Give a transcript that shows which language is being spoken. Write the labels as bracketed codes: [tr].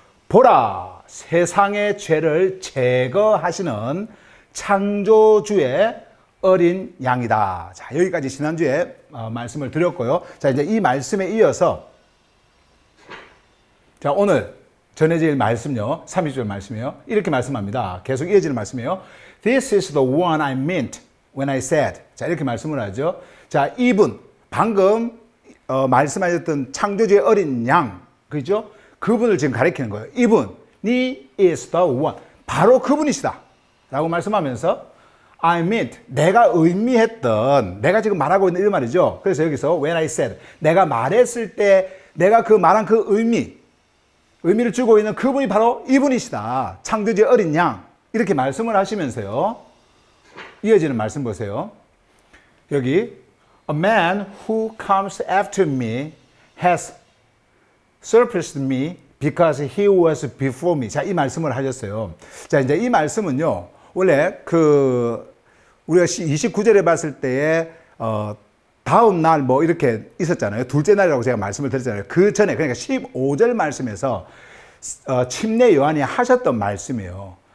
[ko] 보라, 세상의 죄를 제거하시는 창조주의 어린 양이다. 자, 여기까지 지난주에 말씀을 드렸고요. 자, 이제 이 말씀에 이어서 자, 오늘 전해질 말씀요, 30절 말씀이요. 이렇게 말씀합니다. 계속 이어지는 말씀이에요. [en] This is the one I meant when I said. [ko] 자, 이렇게 말씀을 하죠. 자, 이분, 방금 말씀하셨던 창조주의 어린 양, 그죠? 그분을 지금 가리키는 거예요. 이분이 [en] is the one. [ko] 바로 그분이시다. 라고 말씀하면서 [en] I meant, [ko] 내가 의미했던, 내가 지금 말하고 있는 이 말이죠. 그래서 여기서 [en] when I said, [ko] 내가 말했을 때 내가 그 말한 그 의미를 주고 있는 그분이 바로 이분이시다. 창조주의 어린 양. 이렇게 말씀을 하시면서요, 이어지는 말씀 보세요. 여기 [en] A man who comes after me has surpassed me because he was before me. [ko] 자, 이 말씀을 하셨어요. 자, 이제 이 말씀은요, 원래 우리가 29절에 봤을 때에 다음 날 뭐 이렇게 있었잖아요. 둘째 날이라고 제가 말씀을 드렸잖아요. 그 전에, 그러니까 15절 말씀에서 침례 요한이 하셨던 말씀이에요.